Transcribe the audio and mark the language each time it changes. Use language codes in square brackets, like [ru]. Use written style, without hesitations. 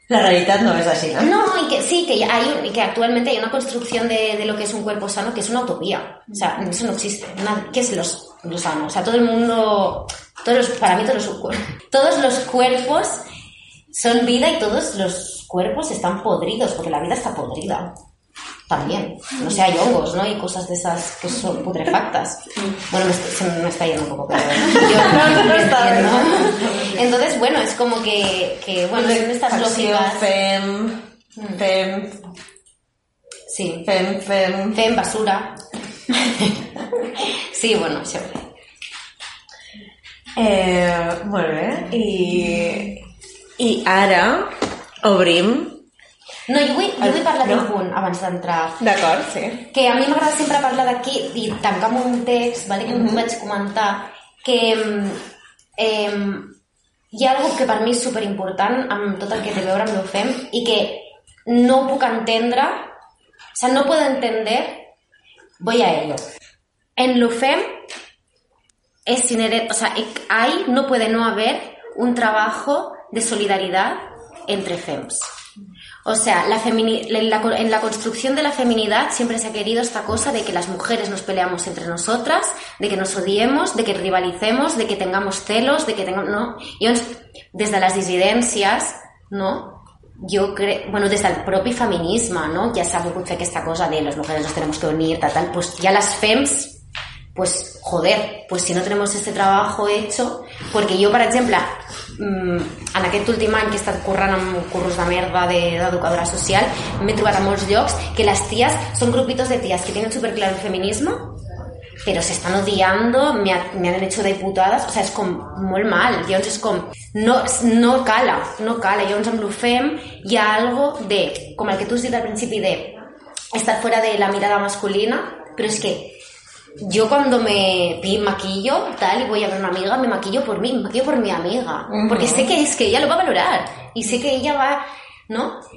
[ca] La realitat no és així, no? No, i que sí, que, hay, y que actualment hi ha una construcció de lo que és un cuerpo sano, que és una utopia. [es] O sea, eso no existe. ¿Qué es lo sano? O sea, todo el mundo... para mí todos los cuerpos son vida, y todos los cuerpos están podridos, porque la vida está podrida. También, no sé, hay hongos, ¿no? Y cosas de esas que son putrefactas. Bueno, me está yendo un poco, pero yo no está bien, ¿no? Entonces, bueno, es como que bueno, pues son estas lógicas. [ca] Fem. [es] Sí. [ca] Fem. [es] Fem, basura. Sí, bueno, siempre. Muy bien. Y ahora, obrim. [ca] No, jo vull parlar d'un punt abans d'entrar. D'acord, sí. Que a mi m'agrada sempre parlar d'aquí i tancar un text, ¿vale? Que no vaig comentar, que hi ha algo que per mi és superimportant amb tot el que té a veure amb lo fem, i que no puc entendre, o sea, no puedo entender, voy a ello. [es] En lo fem es inherente, o sea, hay, no puede no haber un trabajo de solidaridad entre fems. O sea, en la construcción de la feminidad siempre se ha querido esta cosa de que las mujeres nos peleamos entre nosotras, de que nos odiemos, de que rivalicemos, de que tengamos celos, de que tengamos, ¿no? Y desde las disidencias, ¿no? Yo creo, bueno, desde el propio feminismo, ¿no? Ya sabe que esta cosa de las mujeres nos tenemos que unir, tal, tal, pues ya las fems, pues joder, pues si no tenemos este trabajo hecho, porque yo, por ejemplo, en aquest últim any que he estat currant amb curros de merda d'educadora social, m'he trobat a molts llocs que les ties són grupitos de ties que tenen superclar el feminisme, [ca] però s'estan odiando, m'han hecho de putades, o sea, és com molt mal, llavors és com, no cala, llavors amb l'UFEM hi ha algo de, com el que tu has dit al principi, de estar fora de la mirada masculina, però és que [es] yo cuando me maquillo tal y voy a ver una amiga, me maquillo por mí, me maquillo por mi amiga, uh-huh, porque sé que es que ella lo va a valorar y sé que ella va, ¿no?